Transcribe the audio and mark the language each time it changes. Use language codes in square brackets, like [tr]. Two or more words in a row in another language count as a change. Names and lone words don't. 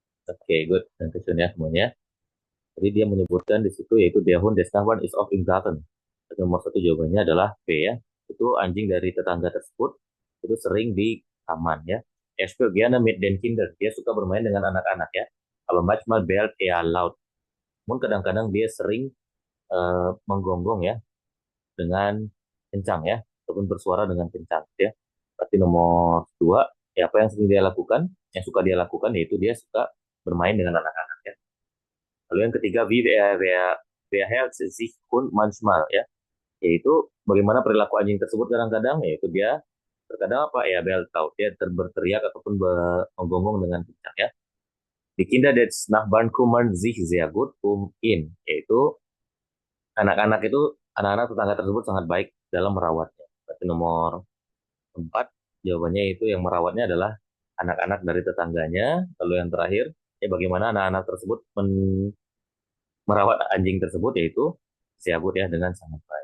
[id] Oke, good. Dan question ya semuanya. Jadi dia menyebutkan di situ yaitu [de] der Hund des Nachbarn ist oft im Garten. [id] Nomor satu jawabannya adalah B ya. Itu anjing dari tetangga tersebut itu sering di taman ya. [de] Er spielt gerne mit den Kindern. [id] Dia suka bermain dengan anak-anak ya. [de] Kalau manchmal bellt er laut. [id] Namun kadang-kadang dia sering menggonggong ya dengan kencang ya, ataupun bersuara dengan kencang ya. Berarti nomor dua, ya apa yang sering dia lakukan, yang suka dia lakukan yaitu dia suka bermain dengan anak-anak ya. Lalu yang ketiga, [de] wer hält sich Hund manchmal [id] ya, yaitu bagaimana perilaku anjing tersebut kadang-kadang, yaitu dia terkadang apa ya [de] bellt out, [id] dia berteriak ataupun menggonggong dengan kencang ya. [de] Die Kinder des Nachbarn kümmern sich sehr gut ihn, [id] yaitu anak-anak tetangga tersebut sangat baik dalam merawatnya. Berarti nomor 4 jawabannya itu yang merawatnya adalah anak-anak dari tetangganya. Lalu yang terakhir, ya bagaimana anak-anak tersebut merawat anjing tersebut yaitu siagut ya dengan sangat baik.